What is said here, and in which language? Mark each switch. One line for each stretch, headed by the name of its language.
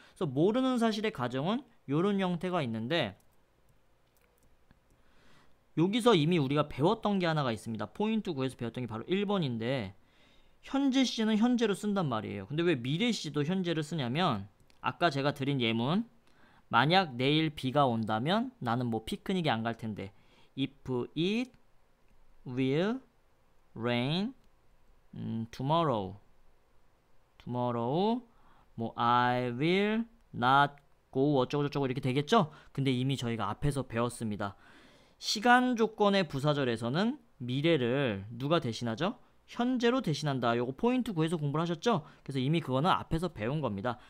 Korean: 그래서 모르는 사실의 가정은 이런 형태가 있는데 여기서 이미 우리가 배웠던 게 하나가 있습니다. 포인트 9에서 배웠던 게 바로 1번인데 현재 시제는 현재로 쓴단 말이에요. 근데 왜 미래 시제도 현재를 쓰냐면 아까 제가 드린 예문 만약 내일 비가 온다면 나는 뭐 피크닉에 안 갈 텐데.
English: If it will rain tomorrow.
Korean: 뭐
English: I will not go
Korean: 어쩌고저쩌고 이렇게 되겠죠? 근데 이미 저희가 앞에서 배웠습니다. 시간 조건의 부사절에서는 미래를 누가 대신하죠? 현재로 대신한다. 요거 포인트 9에서 공부를 하셨죠? 그래서 이미 그거는 앞에서 배운 겁니다.